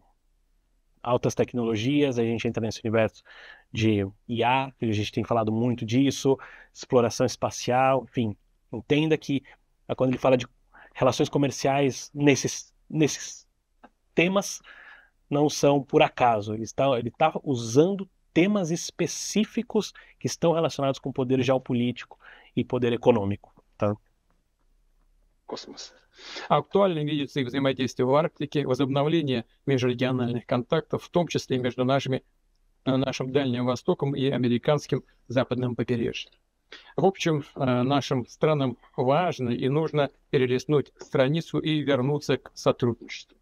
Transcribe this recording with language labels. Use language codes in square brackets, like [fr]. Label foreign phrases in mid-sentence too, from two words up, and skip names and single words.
[pt] Altas tecnologias, a gente entra nesse universo de IA, a gente tem falado muito disso, exploração espacial, enfim, entenda que quando ele fala de relações comerciais nesses temas, não são por acaso, ele está usando temas específicos que estão relacionados com poder geopolítico e poder econômico, tá? [ru] космоса. Актуальным видится и взаимодействие в Арктике, возобновление межрегиональных контактов, в том числе и между нашим Дальним Востоком и американским западным побережьем. В общем, нашим странам важно и нужно перелистнуть страницу и вернуться к сотрудничеству.